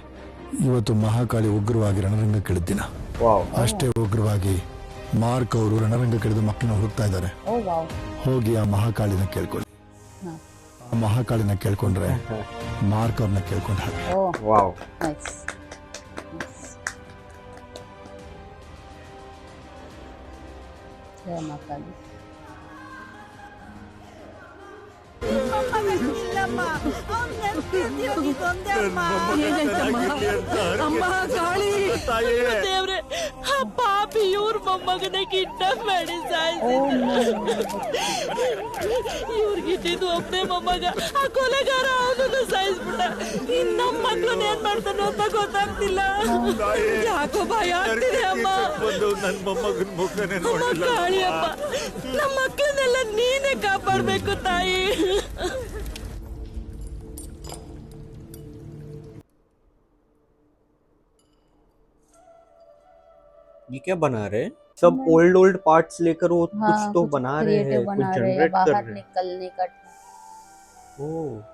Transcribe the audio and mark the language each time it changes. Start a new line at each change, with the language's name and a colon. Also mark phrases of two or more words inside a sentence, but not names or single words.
Kannada: ಇವತ್ತು ಮಹಾಕಾಳಿ ಉಗ್ರವಾಗಿ ರಣರಂಗಕ್ಕಿಳಿದ ದಿನ. ವಾವ್. ಅಷ್ಟೇ ಉಗ್ರವಾಗಿ ಮಾರ್ಕ್ ಅವರು ರಣರಂಗಕ್ಕಿಳಿದು ಮಕ್ಕಳನ್ನ ಹುಡುಕ್ತಾ ಇದ್ದಾರೆ. ओ वाओ ಹೋಗಿ ಆ ಮಹಾಕಾಳಿನ ಕೇಳ್ಕೊಳ್ಳಿ. ಆ ಮಹಾಕಾಳಿನ ಕೇಳ್ಕೊಂಡ್ರೆ ಮಾರ್ಕ್ ಅವ್ರನ್ನ ಕೇಳ್ಕೊಂಡ ಹಾಗೆ. ओ ವಾವ್.
Hindi: नाइस जय माँ काली।
Kannada: ದೇವ್ರೆ, ಆ ಪಾಪಿ ಇವ್ರ ಮೊಮ್ಮಗನ ಕಿಡ್ನಾಪ್ ಮಾಡಿ ಇವ್ರಿಗಿದ್ದು ಒಬ್ಬನೇ ಮೊಮ್ಮಗ, ಆ ಕೊಲೆಗಾರ ಅವನನ್ನು ಸಾಯಿಸ್ಬಿಟ್ಟ. ಇನ್ ನಮ್ಮ ಮಕ್ಳನ್ನ ಏನ್ ಮಾಡ್ತಾನೋ ಅಂತ ಗೊತ್ತಾಗ್ತಿಲ್ಲ. ಯಾಕೋ ಭಯ ಆಗ್ತಿದೆ ಅಮ್ಮ. ಅಮ್ಮ ಕಾಳಿ ಅಮ್ಮ, ನಮ್ಮ ಮಕ್ಕಳನ್ನೆಲ್ಲ ನೀನೇ ಕಾಪಾಡ್ಬೇಕು ತಾಯಿ.
Hindi: ये क्या बना रहे हैं? सब ओल्ड पार्ट्स लेकर वो कुछ तो कुछ बना रहे हैं, creative कुछ बना रहे हैं, जनरेट कर बाहर रहे हैं। निकलने का। ओह,